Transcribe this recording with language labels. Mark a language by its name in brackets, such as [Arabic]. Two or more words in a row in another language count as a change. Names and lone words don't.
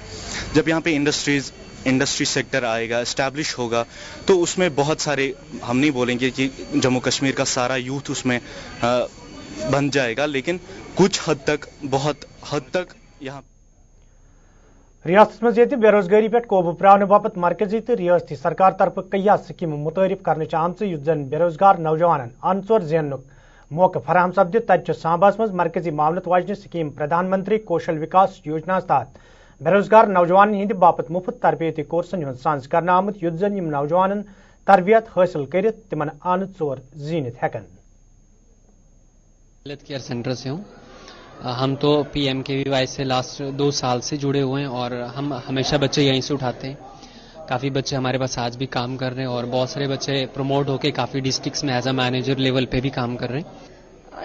[Hindi] जब यहाँ पे [English] industry sector [Hindi] आएगा, एस्टैब्लिश होगा, तो उसमें बहुत सारे, हम नहीं बोलेंगे कि जम्मू कश्मीर का सारा यूथ उसमें बन जाएगा, लेकिन कुछ हद तक, बहुत हद तक यहाँ [Kashmiri] रियासत मज बेरोजगारी पे काबू प्रावन बापत मरकजी तो रियासती सरकार तरफ कई स्कीम मुतारिफ कर आमच युत जन बेरोजगार नौजवान अनसोर जेनुक मौका फराहम सपद तत सांबास मज मरकजी मामलत वाजन स्कीम प्रधानमंत्री कौशल विकास योजना तहत बेरोजगार नौजवान हिंद बापत मुफ्त तरबियती कोर्सन हूं सांस कर आमुत युत जन नौजवान तरबियत हासिल कर तिमन अनसोर जीनित हेकन। [English] health care center [Hindi] से हूँ। हम तो PMKVY से लास्ट 2 साल से जुड़े हुए हैं और हम हमेशा बच्चे यहीं से उठाते हैं। काफ़ी बच्चे हमारे पास आज भी काम कर रहे हैं और बहुत सारे बच्चे प्रमोट होकर काफ़ी डिस्ट्रिक्ट्स में [English] as a manager level [Hindi] पे भी काम कर रहे हैं।